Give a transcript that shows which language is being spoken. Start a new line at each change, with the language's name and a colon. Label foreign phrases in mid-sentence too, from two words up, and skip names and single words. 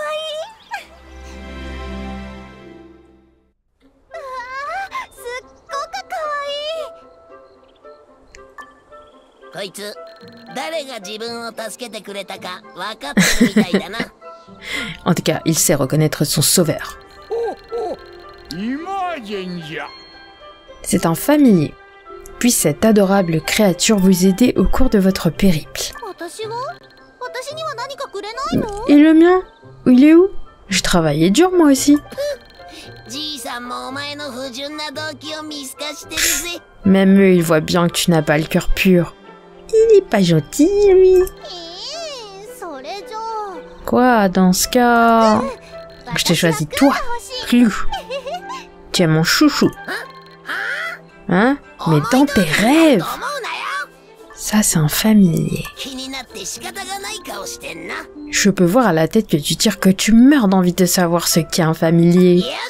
Japanese: すっごく可愛い。こいつ誰が自分を助けてくれたか分かってるみたいだな。
French: En tout cas, il sait reconnaître son sauveur.
Japanese: 今じゃんじゃ。
French: C'est un familier. Puisse cette adorable créature vous aider au cours de votre périple.
Japanese: 私には何かくれないの？
French: Et le mien? Il est où? Je travaillais dur moi aussi.
Japanese: じいさんもお前の不純な動機を見透かしてるぜ。
French: Même eux, ils voient bien que tu n'as pas le cœur pur. Il est pas gentil, lui.
Japanese: それじゃあ。
French: Quoi, dans ce cas... Je t'ai choisi toi, Clou. Tu es mon chouchou. Hein? Mais dans tes rêves. Ça, c'est un familier. Je peux voir à la tête que tu tires que tu meurs d'envie de savoir ce qu'est un familier.